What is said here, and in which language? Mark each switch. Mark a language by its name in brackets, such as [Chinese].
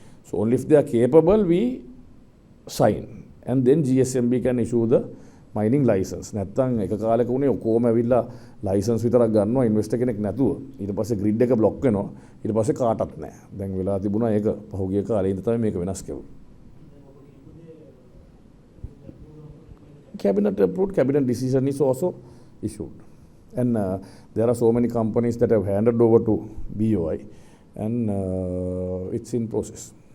[English] So only if they are capable, we sign, and then GSMB can issue the mining license. [Sinhala] නැත්තම් එක කාලෙක උනේ ඔක්කොම ඇවිල්ලා license විතරක් ගන්නවා investor කෙනෙක් නැතුව. ඊට පස්සේ grid එක block වෙනවා. ඊට පස්සේ කාටවත් නැහැ. දැන් වෙලා තිබුණා ඒක පහුගිය කාලේ ඉඳන් තමයි මේක වෙනස් කෙරුවේ. [English] Cabinet approved, cabinet decision is also issued. And there are so many companies that have handed over to BOI, and it's in process.